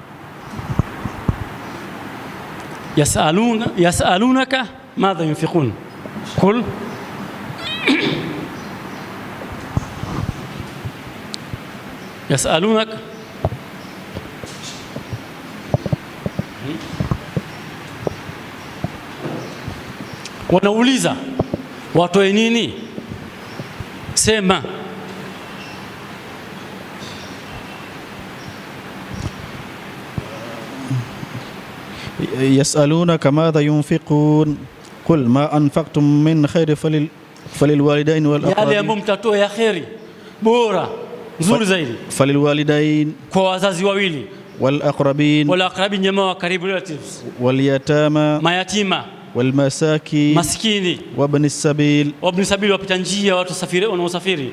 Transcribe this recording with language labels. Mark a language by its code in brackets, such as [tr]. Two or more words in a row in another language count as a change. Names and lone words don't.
[ar] يسألونك ماذا ينفقون قل يسألونك [sw] wanauliza watoe nini? Sema [ar] يسألونك ماذا ينفقون قل ما أنفقتم من خير فللوالدين والأقربين, [sw] yale ambayo mtatoa ya khairi bora nzuri zaidi [ar] falilwalidain, [sw] kwa wazazi wawili, [ar] والأقربين [sw] jamaa wa karibu, [ar] relatives, واليتامى, [sw] mayatima, [ar] والمساكين, [sw] maskini, [ar] وابن السبيل, [sw] wapita njia, watu safiri wanaosafiri.